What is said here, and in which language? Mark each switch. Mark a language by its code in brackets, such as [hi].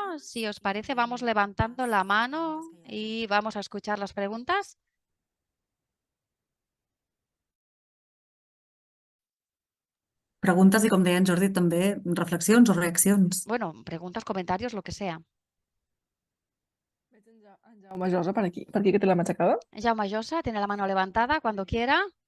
[es] Si os parece, vamos levantando la mano y vamos a escuchar las preguntas. [ca] Preguntes i, com deia en Jordi, també reflexions o reaccions. [es] Bueno, preguntas, comentarios, lo que sea. [ca] Veig en Jaume Josa per aquí que té la mà aixecada. [es] Jaume Josa tiene la mano levantada cuando quiera.